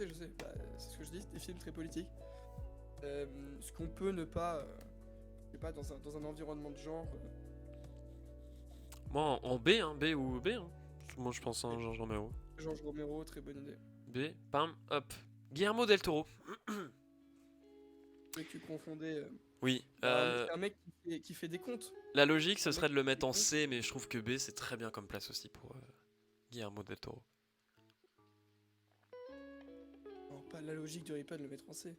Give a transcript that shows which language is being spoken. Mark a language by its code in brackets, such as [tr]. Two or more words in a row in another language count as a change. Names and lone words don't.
[fr] Bah, c'est ce que je dis, des films très politiques. Ce qu'on peut ne pas. Je sais pas, dans un environnement de genre. Moi en B, hein, B ou B. Hein. Moi je pense à Georges Romero. George Romero, très bonne idée. B, pam, hop. Guillermo del Toro. Et que tu confondais. Oui. C'est un mec qui fait des comptes. La logique ce serait de le mettre en C, mais je trouve que B c'est très bien comme place aussi pour Guillermo del Toro. Non, pas la logique de pas de le mettre en C.